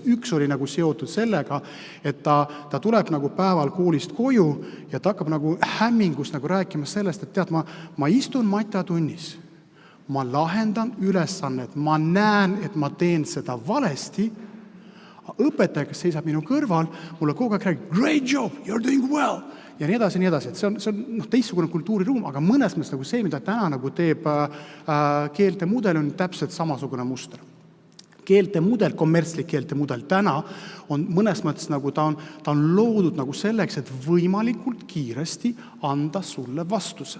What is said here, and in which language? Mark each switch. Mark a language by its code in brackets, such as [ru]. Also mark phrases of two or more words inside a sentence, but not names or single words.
[et] üks oli nagu seotud sellega, et ta tuleb nagu päeval koolist koju ja ta hakkab nagu hämmingust nagu rääkima sellest, et tead, ma istun matjatunnis, ma lahendan ülesannet, ma näen, et ma teen seda valesti, õpetaja, kes seisab minu kõrval, mulle kogu aeg räägib, [en] great job, you're doing well, [et] ja nii edasi, et see on teistsugune kultuuriruum, aga mõnes mõttes nagu see, mida täna nagu teeb keelte mudel, on täpselt samasugune muster. Keelte mudel, kommertslik keelte mudel täna on mõnes mõttes nagu ta on loodud nagu selleks, et võimalikult kiiresti anda sulle vastuse.